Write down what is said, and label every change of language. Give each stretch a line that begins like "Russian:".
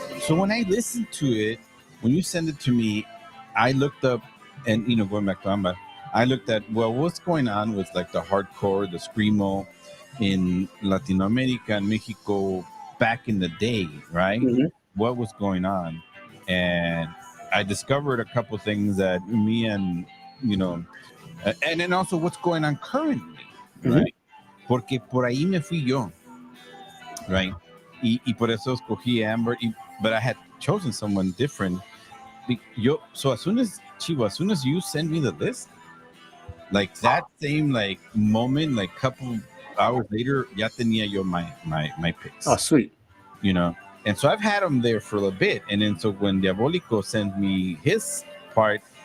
English: So when I listened to it, when you sent it to me, I looked up, and going back to Amba, I looked at what's going on with like the hardcore, the screamo in Latin America and Mexico back in the day, right? Mm-hmm. What was going on, and I discovered a couple things that me and and then also what's going on currently, Mm-hmm. right?
Spanish: Porque por ahí me fui yo, right? Y por eso escogí Amber. Y
English: but I had chosen someone different. So as soon as you send me the list, like that same like moment, like couple hours later,
Spanish: ya tenía yo
English: my Oh, picks, sweet. you know. And so I've had them there for a bit, and then so when Diabolico sent me his part,